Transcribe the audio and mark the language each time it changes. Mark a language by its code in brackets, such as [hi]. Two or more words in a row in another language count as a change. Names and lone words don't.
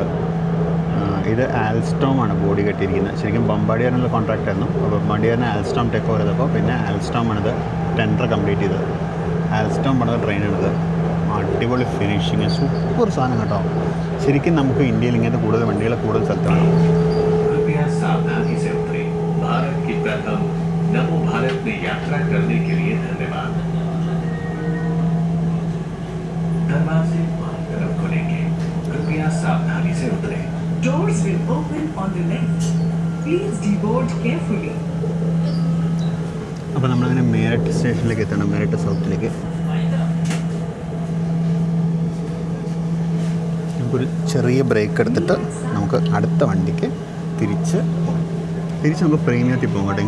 [ml] ഇത് ആൽസ്റ്റോമാണ് ബോഡി കെട്ടിയിരിക്കുന്നത്. ശരിക്കും ബമ്പാഡിയറിനുള്ള കോൺട്രാക്റ്റ് ആയിരുന്നു. അപ്പോൾ ബമ്പാഡിയറിനെ ആൽസ്റ്റോം [en] take over [ml] ചെയ്തപ്പോൾ പിന്നെ ആൽസ്റ്റോമാണിത് [en] tender complete [ml] ചെയ്തത്. ആൽസ്റ്റോം പണിത ട്രെയിനാണിത്. അടിപൊളി ഫിനിഷിങ്, സൂപ്പർ സാധനം കേട്ടോ. ശരിക്കും നമുക്ക് ഇന്ത്യയിൽ ഇങ്ങനത്തെ കൂടുതൽ വണ്ടികൾ കൂടുതൽ സ്ഥലത്ത് വേണം. [hi] नमो भारत में यात्रा करने के लिए धन्यवाद। दरवाजे बाईं तरफ खुलेंगे। कृपया सावधानी से उतरें। [en] Doors will open on the left. Please deboard carefully. [ml] അപ്പോൾ നമ്മളങ്ങനെ മേരട്ട് സ്റ്റേഷനിലേക്ക് എത്തണം. മേരട്ട് സൗത്തിലേക്ക് നമുക്കൊരു ചെറിയ ബ്രേക്ക് എടുത്തിട്ട് നമുക്ക് അടുത്ത വണ്ടിക്ക് തിരിച്ച് നമുക്ക് പ്രീമിയത്തിൽ പോകും കേട്ടോ.